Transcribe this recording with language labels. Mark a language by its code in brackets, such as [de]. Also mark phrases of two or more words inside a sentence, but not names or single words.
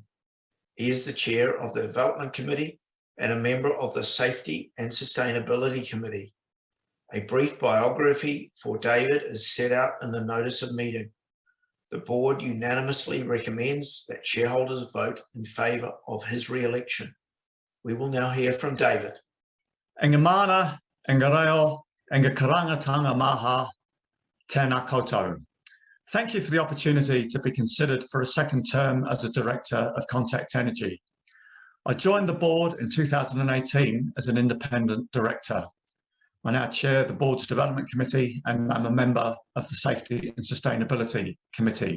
[en] He is the Chair of the Development Committee and a member of the Safety and Sustainability Committee. A brief biography for David is set out in the notice of meeting. The board unanimously recommends that shareholders vote in favour of his re-election. We will now hear from David. [mi] Enga mana, enga reo, enga karangatanga maha, tēnā koutou. [en] Thank you for the opportunity to be considered for a second term as a Director of Contact Energy. I joined the board in 2018 as an independent director. I now chair the board's Development Committee and I'm a member of the Safety and Sustainability Committee.